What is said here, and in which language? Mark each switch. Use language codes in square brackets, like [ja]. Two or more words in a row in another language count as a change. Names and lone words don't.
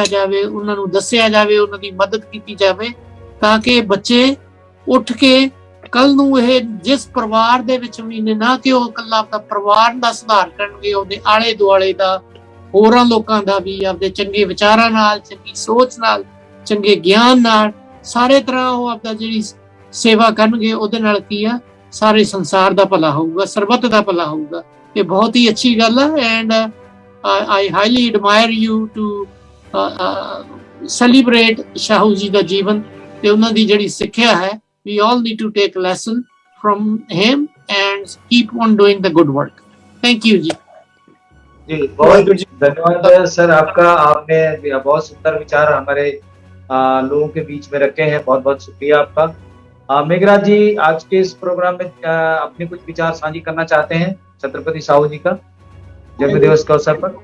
[pa] ਜਾਵੇ, ਉਹਨਾਂ ਨੂੰ ਦੱਸਿਆ ਜਾਵੇ, ਉਹਨਾਂ ਦੀ ਮਦਦ ਕੀਤੀ ਜਾਵੇ, ਤਾਂ ਕਿ ਬੱਚੇ ਉੱਠ ਕੇ ਕੱਲ ਨੂੰ ਇਹ ਜਿਸ ਪਰਿਵਾਰ ਦੇ ਵਿੱਚ ਵੀ ਨੇ, ਨਾ ਕਿ ਉਹ ਇਕੱਲਾ ਆਪਦਾ ਪਰਿਵਾਰ ਦਾ ਸੁਧਾਰ ਕਰਨਗੇ, ਉਹਦੇ ਆਲੇ ਦੁਆਲੇ ਦਾ, ਹੋਰਾਂ ਲੋਕਾਂ ਦਾ ਵੀ, ਆਪਦੇ ਚੰਗੇ ਵਿਚਾਰਾਂ ਨਾਲ, ਚੰਗੀ ਸੋਚ ਨਾਲ, ਚੰਗੇ ਗਿਆਨ ਨਾਲ, ਸਾਰੇ ਤਰ੍ਹਾਂ ਉਹ ਆਪਦਾ ਜਿਹੜੀ ਸੇਵਾ ਕਰਨਗੇ, ਉਹਦੇ ਨਾਲ ਕੀ ਆ, ਸਾਰੇ ਸੰਸਾਰ ਦਾ ਭਲਾ ਹੋਊਗਾ, ਸਰਬੱਤ ਦਾ ਭਲਾ ਹੋਊਗਾ। ਇਹ ਬਹੁਤ ਹੀ ਅੱਛੀ ਗੱਲ ਆ। ਐਂਡ [en] I highly admire you to celebrate [pa] ਸ਼ਾਹੂ ਜੀ ਦਾ ਜੀਵਨ ਤੇ ਉਹਨਾਂ ਦੀ ਜਿਹੜੀ ਸਿੱਖਿਆ ਹੈ। [en] We all need to take a lesson from him and keep on doing the good work. Thank you जी। [hi] जी बहुत धन्यवाद सर आपका। आपने बहुत सुंदर विचार हमारे लोगों के बीच में रखे हैं, बहुत बहुत शुक्रिया आपका। मेघराज जी, आज के इस प्रोग्राम में अपने कुछ विचार साझी करना चाहते हैं छत्रपति साहू जी का जन्म दिवस के अवसर पर?